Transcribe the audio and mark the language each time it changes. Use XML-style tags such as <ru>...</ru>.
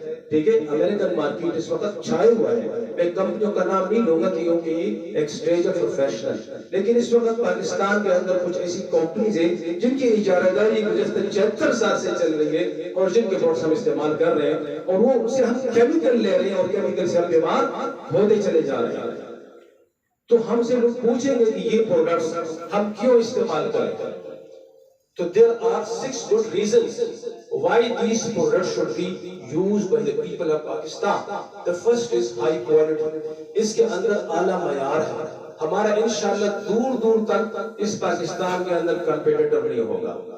<ur>ٹھیک ہے، American market اس وقت چھائے ہوا ہے. میں کمپنیوں کا نام نہیں لوں گا کیونکہ یہ ایک سٹیج آف پروفیشنل، لیکن اس وقت پاکستان کے اندر کچھ ایسی کمپنیز ہیں جن کی اجارہ داری گزشتہ 76 سال سے چل رہی ہے اور جن کے پروڈکٹس ہم استعمال کر رہے ہیں، اور وہ ان سے ہم کیمیکل لے رہے ہیں اور کیمیکل سے ہم بیمار ہوتے چلے جا رہے ہیں. تو ہم سے لوگ پوچھیں گے کہ یہ پروڈکٹس ہم کیوں استعمال کریں.</ur> <en>تو there are 6 good reasons why these products should be used by the people of Pakistan. The first is high quality.</en> <ur>اس کے اندر اعلیٰ معیار ہے. ہمارا انشاءاللہ دور دور تک اس پاکستان کے اندر کمپیٹیٹر نہیں ہوگا.</ur>